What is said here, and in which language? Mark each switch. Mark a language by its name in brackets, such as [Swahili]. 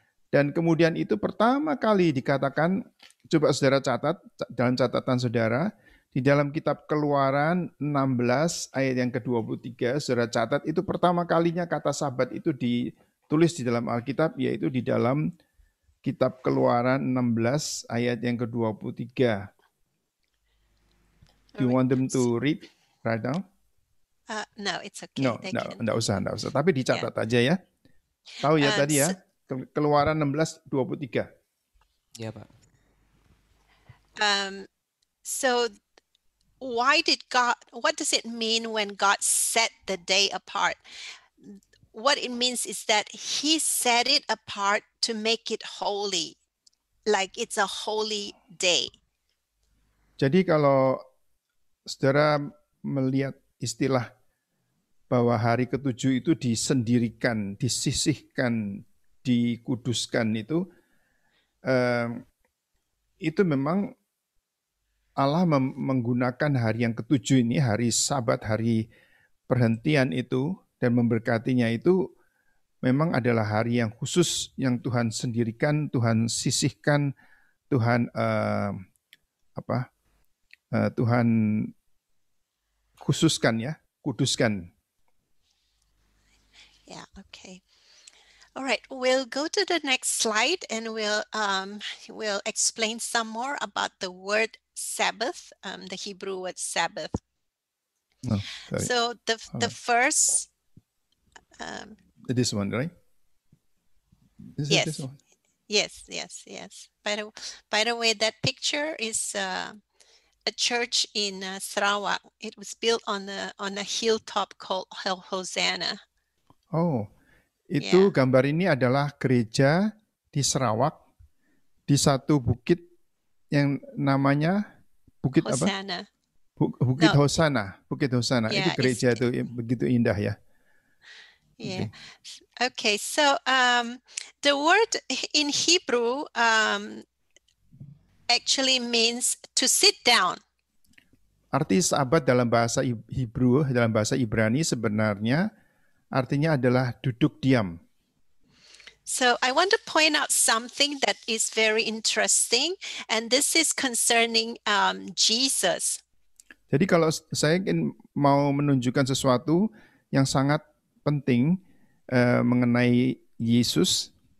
[Indonesian] Dan kemudian itu pertama kali dikatakan, coba saudara catat dalam catatan saudara, di dalam kitab Keluaran 16 ayat yang ke-23, saudara catat itu pertama kalinya kata Sabat itu ditulis di dalam Alkitab, yaitu di dalam Kitab Keluaran 16 ayat yang ke-23. [English] Do you want them to read right now? No, it's okay. [Indonesian] No, enggak usah. Tapi dicatat aja ya. Tahu ya tadi ya? Keluaran 16:23. Ya, Pak. [English] So what does it mean when God set the day apart? What it means is that he set it apart to make it holy, like it's a holy day. [Indonesian] Jadi kalau saudara melihat istilah bahwa hari ketujuh itu disendirikan, disisihkan, dikuduskan itu memang Allah menggunakan hari yang ketujuh ini, hari Sabat, hari perhentian itu, dan memberkatinya itu memang adalah hari yang khusus yang Tuhan sendirikan, Tuhan sisihkan, Tuhan Tuhan khususkan ya, kuduskan. [English] Yeah, okay. All right, we'll go to the next slide and we'll explain some more about the word Sabbath, the Hebrew word Sabbath. Oh, so the first this one, right? Is yes. it this one? Yes. By the way, that picture is a church in Sarawak. It was built on a hilltop called Hosanna. [Indonesian] Oh, itu gambar ini adalah gereja di Sarawak di satu bukit yang namanya Bukit Hosanna. apa? Bukit Hosanna. Bukit Hosanna. [English] Yeah, [Indonesian] itu gereja itu begitu indah ya. [English] Yeah. Okay. So the word in Hebrew actually means to sit down. [Indonesian] Arti Sabat dalam bahasa Hebrew, dalam bahasa Ibrani sebenarnya artinya adalah duduk diam. [English] So I want to point out something that is very interesting, and this is concerning Jesus. [Indonesian] Jadi kalau saya mau menunjukkan sesuatu yang sangat penting mengenai Yesus.